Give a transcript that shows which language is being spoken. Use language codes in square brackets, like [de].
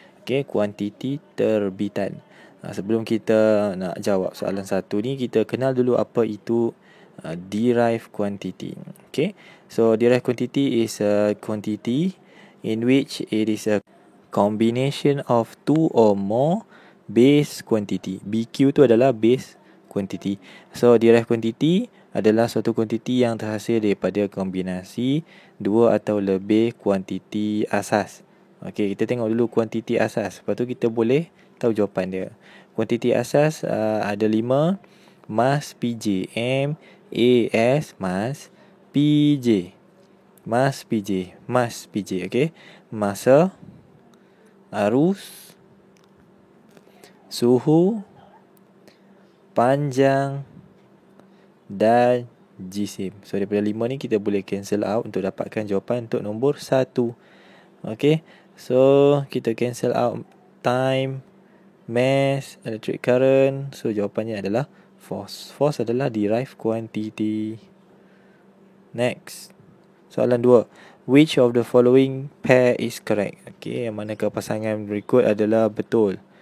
[ms] Okey, kuantiti terbitan. Sebelum kita nak jawab soalan 1 ni, kita kenal dulu apa itu derived quantity. [en] Okey, so derived quantity is a quantity in which it is a combination of two or more base quantity. [ms] BQ tu adalah base quantity. So derived quantity adalah suatu kuantiti yang terhasil daripada kombinasi dua atau lebih kuantiti asas. Okey, kita tengok dulu kuantiti asas. Lepas tu kita boleh tahu jawapan dia. Kuantiti asas ada 5. Mas PJ. MAS mas PJ. Mas PJ. Mas PJ. Okey. Masa, arus, suhu, panjang dan jisim. So daripada 5 ni kita boleh cancel out untuk dapatkan jawapan untuk nombor 1. Okey. So kita cancel out time, mass, electric current. So jawapannya adalah force. Force adalah derived quantity. Next. Soalan 2. [en] Which of the following pair is correct? [ms] Okey, yang manakah pasangan berikut adalah betul?